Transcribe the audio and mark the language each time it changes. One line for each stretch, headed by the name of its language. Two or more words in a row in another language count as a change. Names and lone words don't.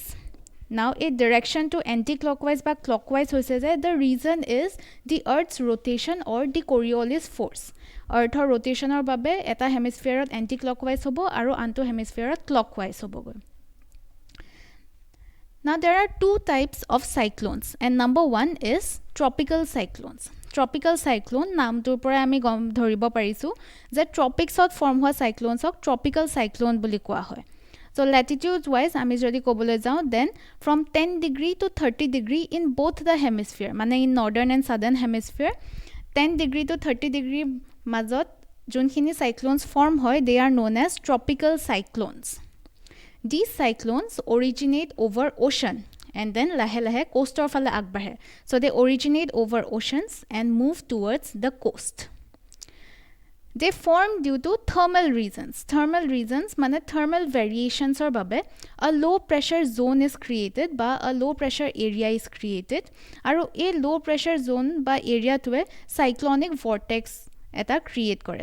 English: Now a direction to anti-clockwise by clockwise
Assamese: হৈছে যে
English: the reason is the earth's rotation or the Coriolis force.
Assamese: আৰ্থৰ ৰ'টেচনৰ বাবে এটা হেমিস্ফিয়াৰত এন্টি-ক্লকৱাইজ হ'ব আৰু আনটো হেমিস্ফিয়াৰত ক্লকৱাইজ হ'ব.
English: Now there are two types of cyclones and number one is tropical cyclones. Tropical cyclone
Assamese: নাম টোৰ পৰা আমি ধৰিব পাৰিছোঁ যে ট্ৰপিক্সত ফৰ্ম হোৱা চাইক্লোনছক
English: tropical cyclone
Assamese: বুলি কোৱা হয়.
English: So latitude wise
Assamese: আমি যদি ক'বলৈ যাওঁ
English: then from 10 degree to 30 degree in both the hemisphere mane in northern and southern hemisphere 10 degree to 30 degree
Assamese: মাজত যিখিনি
English: cyclones form hoy they are known as tropical cyclones. These cyclones originate over ocean and then
Assamese: লাহে লাহে কোষ্টৰ ফালে আগবাঢ়ে.
English: So they originate over oceans and move towards the coast. They form due to thermal reasons. Thermal reasons mane thermal variations
Assamese: ৰ বাবে
English: a low pressure zone is created ba a low pressure area is created aru a low pressure zone ba area to a cyclonic vortex eta create kore.